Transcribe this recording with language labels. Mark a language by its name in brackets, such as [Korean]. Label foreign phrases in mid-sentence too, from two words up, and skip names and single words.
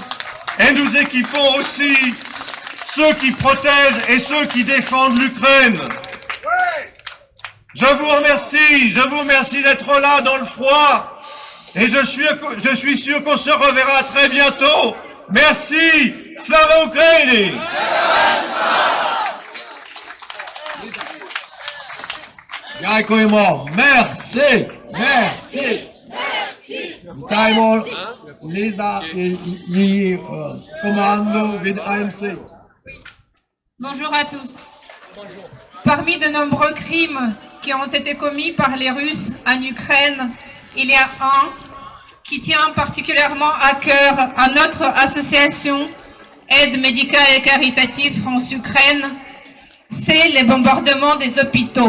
[French] Et nous équipons aussi ceux qui protègent et ceux qui défendent l'Ukraine. Je vous remercie d'être là dans le froid. Et je suis sûr qu'on se reverra très bientôt. Merci. [Ukrainian] Слава Україні. Дякуємо. [French] Merci. Merci. [Ukrainian] Вітаємо Ліза і її команду від АМС. [French] Bonjour à tous. Parmi de nombreux crimes qui ont été commis par les Russes en Ukraine, il y a un qui tient particulièrement à cœur à notre association Aide médicale et caritative France-Ukraine, c'est les bombardements des hôpitaux.